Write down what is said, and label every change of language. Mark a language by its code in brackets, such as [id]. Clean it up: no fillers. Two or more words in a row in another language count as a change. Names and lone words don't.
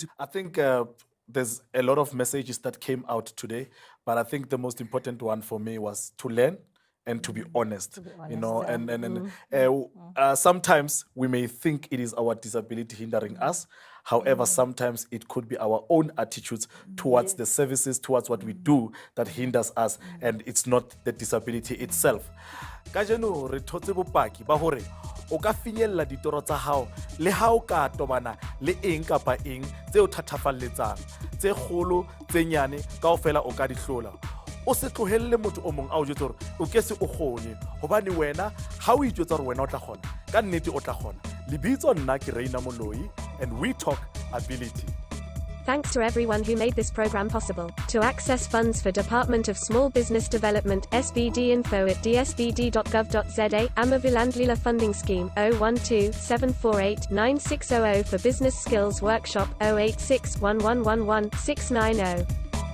[en] I think there's a lot of messages that came out today, but I think the most important one for me was to learn and to be honest, you know, and sometimes we may think it is our disability hindering us. However, sometimes it could be our own attitudes towards the services, towards what we do that hinders us, and it's not the disability itself. [st] Kajeno re thotse bopaki ba hore o ka finyella ditoro tsa hao le ha o ka tobana le eng kapa eng tse o thatafalletsang tse kgolo tse nyane kaofela o ka di hlola. O se tlohelle motho o mong a o jwetsa hore o ke se o kgone hobane wena ha o itjwetsa hore wena o tla kgona ka nnete o tla kgona. Lebitso nna ke Reina Moloi, [en] and we talk ability. Thanks to everyone who made this program possible. To access funds for Department of Small Business Development SBD info at dsbd.gov.za, Amavilandlila Funding Scheme 012 748 9600 for Business Skills Workshop 086 1111 690.